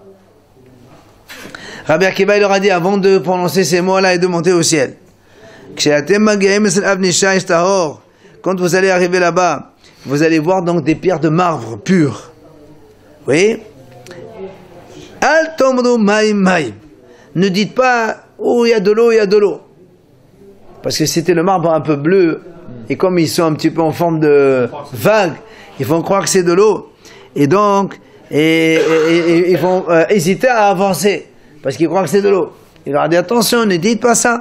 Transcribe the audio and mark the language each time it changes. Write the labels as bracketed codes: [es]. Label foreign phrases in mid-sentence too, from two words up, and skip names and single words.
[fr] Rabbi Akiva il leur a dit avant de prononcer ces mots-là et de monter au ciel. Quand vous allez arriver là-bas, vous allez voir donc des pierres de marbre pures. [he] Oui. אל תאמרו מים מים. [fr] Ne dites pas oh il y a de l'eau, il y a de l'eau. Parce que c'était le marbre un peu bleu et comme ils sont un petit peu en forme de vague, ils vont croire que c'est de l'eau et donc ils vont hésiter à avancer. Parce qu'ils croient que c'est de l'eau. Il leur a dit attention, ne dites pas ça.